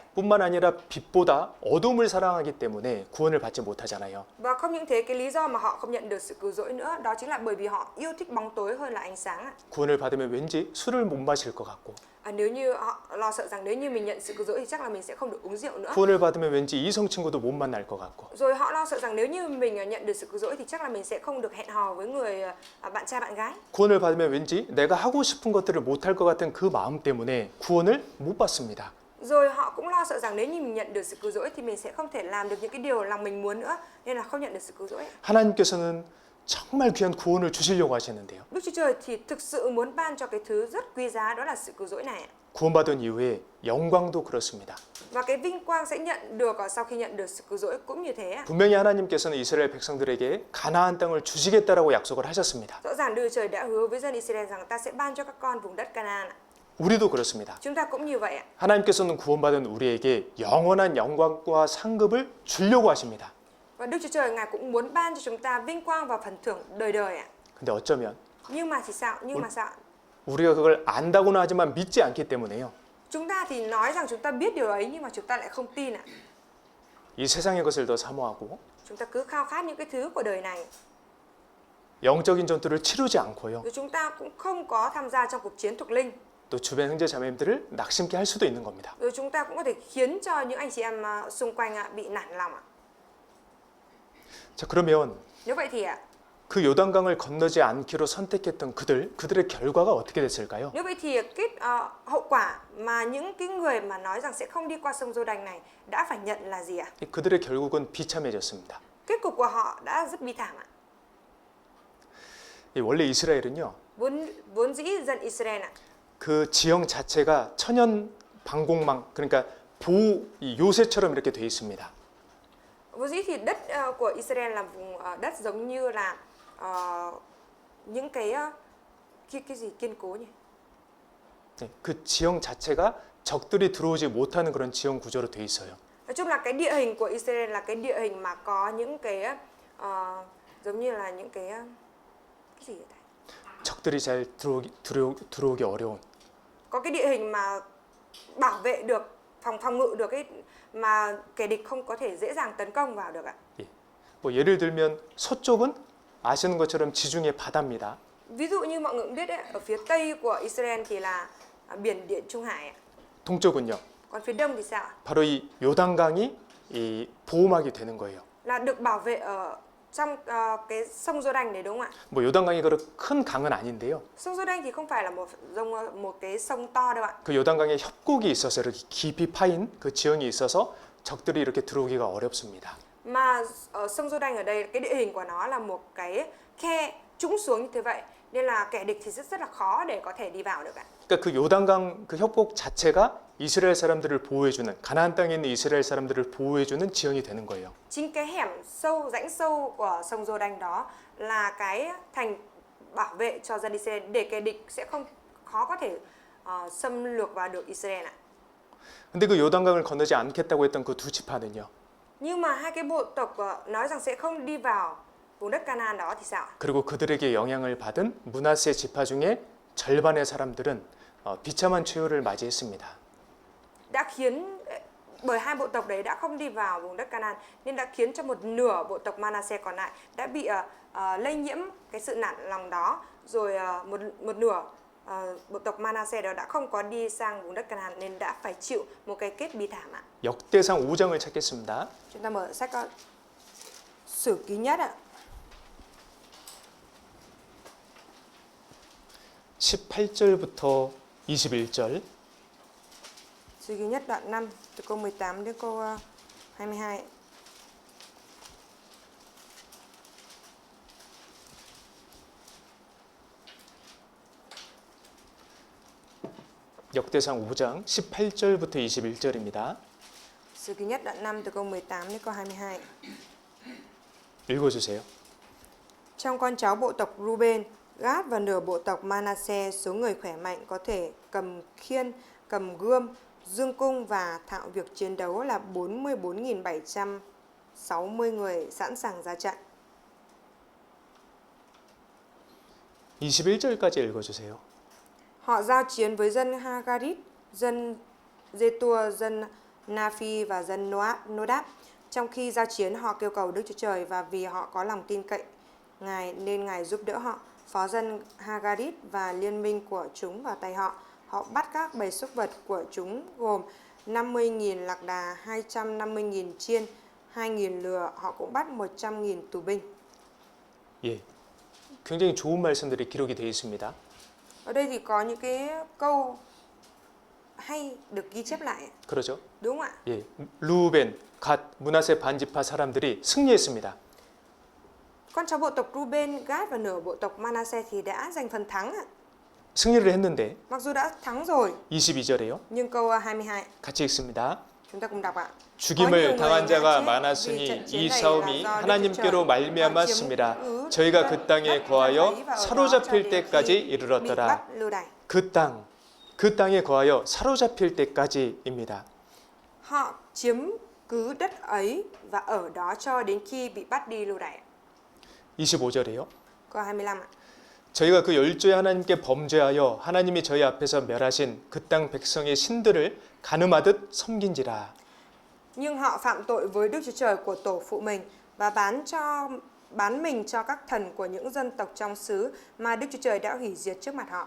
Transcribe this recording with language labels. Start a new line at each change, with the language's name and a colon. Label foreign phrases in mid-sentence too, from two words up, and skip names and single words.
Korean: 뿐만 아니라 빛보다 어둠을 사랑하기 때문에 구원을 받지 못하잖아요.
Vietnamese: Và không những thế, cái lý do mà họ không nhận được sự cứu rỗi nữa đó chính là bởi vì họ yêu thích bóng tối hơn là ánh sáng ạ.
Korean: 구원을 받으면 왠지 술을 못 마실 것 같고,
Vietnamese: Nếu như họ lo sợ rằng nếu như mình nhận sự cứu rỗi thì chắc là mình sẽ không được uống rượu nữa.
Korean: 구원을 받으면 왠지 이성 친구도 못 만날 것 같고,
Vietnamese: Rồi họ lo sợ rằng nếu như mình nhận được sự cứu rỗi thì chắc là mình sẽ không được hẹn hò với người bạn trai bạn gái.
Korean: 구원을 받으면 왠지 내가 하고 싶은 것들을 못 할 것 같은 그 마음 때문에 구원을 못 받습니다.
Vietnamese: Rồi họ cũng lo sợ rằng nếu như mình nhận được sự cứu rỗi thì mình sẽ không thể làm được những cái điều lòng mình muốn nữa, nên là không nhận được sự cứu rỗi.
Korean: 하나님께서는 정말 귀한 구원을 주시려고 하시는데요.
Vietnamese: Đức Chúa Trời thì thực sự muốn ban cho cái thứ rất quý giá đó là sự cứu rỗi này ạ.
Korean: 구원받은 이후에 영광도 그렇습니다.
Vietnamese: Và cái vinh quang sẽ nhận được sau khi nhận được sự cứu rỗi cũng như thế ạ.
Korean: 분명히 하나님께서는 이스라엘 백성들에게 가나안 땅을 주시겠다라고 약속을 하셨습니다.
Vietnamese: Rõ ràng Đức Chúa Trời đã hứa với dân Israel rằng ta sẽ ban cho các con vùng đất Canaan ạ.
Korean: 우리도 그렇습니다.
Vietnamese: Chúng ta cũng như vậy ạ.
Korean: 하나님께서는 구원받은 우리에게 영원한 영광과 상급을 주려고 하십니다.
Vietnamese: Và Đức Chúa Trời Ngài cũng muốn ban cho chúng ta vinh quang và phần thưởng đời đời ạ.
Korean: 근데 어쩌면
Vietnamese: Nhưng mà thì sao? Nhưng mà sao?
Korean: 우리가 그걸 안다고는 하지만 믿지 않기 때문에요.
Vietnamese: Chúng ta thì nói rằng chúng ta biết điều ấy nhưng mà chúng ta lại không tin ạ.
Korean: 이 세상의 것을 더 사모하고
Vietnamese: Chúng ta cứ khao khát những cái thứ của đời này.
Korean: 영적인 전투를 치르지 않고요.
Vietnamese: Rồi chúng ta cũng không có tham gia trong cuộc chiến thuộc linh.
Korean: 또 주변 형제 자매님들을 낙심케 할 수도 있는 겁니다.
Vietnamese: Rồi chúng ta cũng có thể khiến cho những anh chị em xung quanh bị nản lòng ạ.
Korean: 자, 그러면
Vietnamese: Nếu vậy thì
Korean: 그 요단강을 건너지 않기로 선택했던 그들의 결과가 어떻게 됐을까요?
Vietnamese: nếu vậy thì hậu quả mà những cái người mà nói rằng sẽ không đi qua sông Giô-đanh này đã phải nhận là gì ạ?
Korean: 그들의 결국은 비참해졌습니다.
Vietnamese: Kết cục của họ đã rất bi thảm ạ.
Korean: 원래 이스라엘은요,
Vietnamese: Vốn dĩ dân Israel ạ,
Korean: 그 지형 자체가 천연 방공망, 그러니까 요새처럼 이렇게 돼 있습니다.
Vietnamese: vốn dĩ thì đất của Israel là vùng đất giống như là những cái gì kiên cố nhỉ?
Korean: 그 지형 자체가 적들이 들어오지 못하는 그런 지형 구조로 돼 있어요.
Vietnamese: Nói chung là cái địa hình của Israel là cái địa hình mà có những cái giống như là những cái gì vậy?
Korean: 적들이 잘 들어오기 어려운.
Vietnamese: Có cái địa hình mà bảo vệ được, phòng ngự được ấy mà kẻ địch không có thể dễ dàng tấn công vào được ạ.
Korean: 뭐 예를 들면 서쪽은 아시는 것처럼 지중해 바다입니다.
Vietnamese: Ví dụ như mọi người cũng biết đấy, ở phía tây của Israel thì là biển Địa Trung Hải ạ.
Korean: 동쪽은요.
Vietnamese: Còn phía đông thì sao ạ?
Korean: 바로 이 요단강이 이 보호막이 되는 거예요.
Vietnamese: Là được bảo vệ ở trong cái sông Giô-đanh đấy đúng không ạ?
Korean: 뭐 요단강이 그렇게 큰 강은 아닌데요.
Vietnamese: Sông Giô-đanh thì không phải là một cái sông to đâu ạ.
Korean: 그 요단강에 협곡이 있어서 이렇게 깊이 파인 그 지형이 있어서 적들이 이렇게 들어오기가 어렵습니다.
Vietnamese: Mà ở sông Giô-đanh ở đây cái địa hình của nó là một cái khe trũng xuống như thế vậy, nên là kẻ địch thì rất là khó để có thể đi vào được ạ.
Korean: 그러니까 그 요단강 그 협곡 자체가 이스라엘 사람들을 보호해주는 가나안 땅에 있는 이스라엘 사람들을 보호해주는 지형이 되는 거예요.
Vietnamese: Chính cái hẻm sâu, rãnh sâu của sông Giô-đanh đó là cái thành bảo vệ cho dân Israel để kẻ địch sẽ không khó có thể xâm lược vào được Israel ạ.
Korean: 근데 그 요단강을 건너지 않겠다고 했던 그 두 지파는요.
Vietnamese: Nhưng mà hai cái bộ tộc nói rằng sẽ không đi vào vùng đất Canaan đó thì sao ạ?
Korean: 그리고 그들에게 영향을 받은 므낫세 지파 중에 절반의 사람들은 비참한 최후를 맞이했습니다.
Vietnamese: Đã khiến bởi hai bộ tộc đấy đã không đi vào vùng đất Canaan nên đã khiến cho một nửa bộ tộc Manasseh còn lại đã bị lây nhiễm cái sự nản lòng đó, rồi một nửa bộ tộc Manasseh đó đã không có đi sang vùng đất Canaan nên đã phải chịu một cái kết bi thảm ạ.
Korean: 역대상 5장을 찾겠습니다.
Vietnamese: Chúng ta mở sách Sử Ký Nhất ạ.
Korean: 18절부터 21절.
Vietnamese: Sử Ký Nhất đoạn 5 từ câu 18 đến câu 22.
Korean: 역대상 5장 18절부터 21절입니다.
Vietnamese: Sử Ký Nhất đoạn 5 từ câu 18 đến câu 22.
Korean: 읽어주세요.
Vietnamese: Trong con cháu bộ tộc Ruben, Gad và nửa bộ tộc Manasseh, số người khỏe mạnh có thể cầm khiên, cầm gươm, dương cung và thạo việc chiến đấu là 44.760 người sẵn sàng ra trận.
Korean: 21절까지 읽어주세요.
Vietnamese: Họ giao chiến với dân Hagarit, dân Jetur, dân Naphi và dân Nodab. Trong khi giao chiến, họ kêu cầu Đức Chúa Trời và vì họ có lòng tin cậy Ngài nên Ngài giúp đỡ họ. Phó dân Hagarit và liên minh của chúng vào tay họ. Họ bắt các bầy súc vật của chúng gồm 50.000 lạc đà, 250.000 chiên, 2.000 lừa. Họ cũng bắt 100.000 tù binh.
Korean: 예, 굉장히 좋은 말씀들이 기록이 되어 있습니다.
Vietnamese: Ở đây thì có những cái câu hay được ghi chép lại.
Korean: 그러죠?
Vietnamese: Đúng không ạ?
Korean: 예, 루벤, 갓, 므낫세 반지파 사람들이 승리했습니다.
Vietnamese: Con cháu bộ tộc Ruben, Gad và nửa bộ tộc Manasseh thì đã giành phần thắng ạ.
Korean: 승리를 했는데
Vietnamese: Mặc dù đã thắng rồi,
Korean: 22절에요.
Vietnamese: nhưng câu 22
Korean: 같이 읽습니다.
Vietnamese: chúng ta cùng đọc ạ.
Korean: 죽임을 당한 자가 많았으니 이 싸움이 하나님께로 말미암았습니다. 저희가 그 땅에 거하여 사로잡힐 때까지 이르렀더라. 그 땅에 거하여 사로잡힐 때까지입니다.
Vietnamese: Họ chiếm cứ đất ấy và ở đó cho đến khi bị bắt đi lưu đày.
Korean: 25절에요.
Vietnamese: Câu 25 ạ.
Korean: 저희가 그 열조의 하나님께 범죄하여 하나님이 저희 앞에서 멸하신 그 땅 백성의 신들을 가늠하듯 섬긴지라.
Vietnamese: Nhưng họ phạm tội với Đức Chúa Trời của tổ phụ mình và bán mình cho các thần của những dân tộc trong xứ mà Đức Chúa Trời đã hủy diệt trước mặt họ.